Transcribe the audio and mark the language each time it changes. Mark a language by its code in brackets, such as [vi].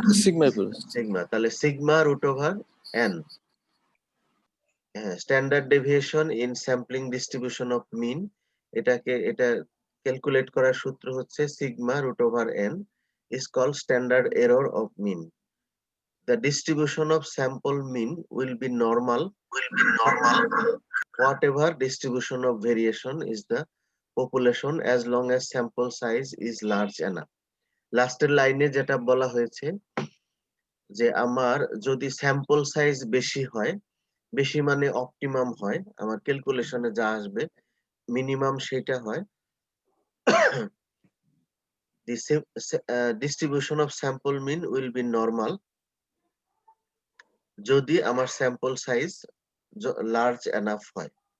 [bn] Sigma বলে। Sigma, তাহলে sigma root over N. হ্যাঁ, [en] standard deviation in sampling distribution of mean, [bn] এটা ক্যালকুলেট করার সূত্র হচ্ছে [en] Sigma root over n is called standard error of mean. The distribution of sample mean will be normal whatever distribution of variation is the population as long as sample size is large enough. [bn] লাস্টের লাইনে যেটা বলা হয়েছে যে আমার যদি sample size বেশি হয়, বেশি মানে অপটিমাম হয়, আমার ক্যালকুলেশনে যা আসবে মিনিমাম সেটা হয়, [en] the distribution of sample mean will be normal [bn] যদি আমার স্যাম্পল সাইজ লার্জ এনাফ হয়।